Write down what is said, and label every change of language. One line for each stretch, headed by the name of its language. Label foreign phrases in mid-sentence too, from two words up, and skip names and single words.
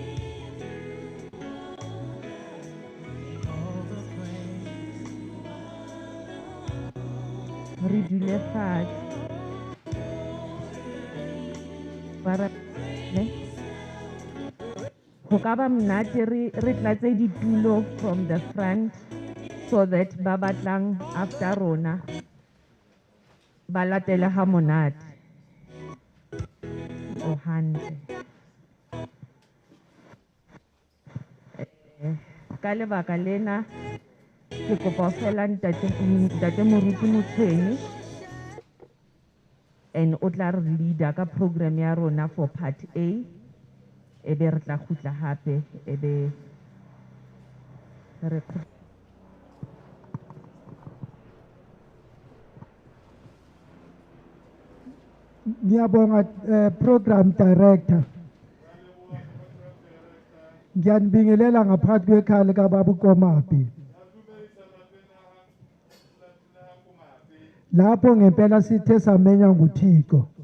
Southern Sotho: re dule fatshe para go ka ba mnate re tlatse ditulo
English: from the front so that
Southern Sotho: ba batlang after rona ba latele ha monate o hantle ka lebaka lena ke kopa fela ntate moruti motshweni and o tla re leader ka program ya rona
English: for part A
Southern Sotho: ebe re tla khutla hape ebe re
Zulu: ngiyabonga
English: program director
Zulu: ngiyanibingelela ngaphathi kwekhaya likababa Komape lapho ngempela sithe samenya nguThixo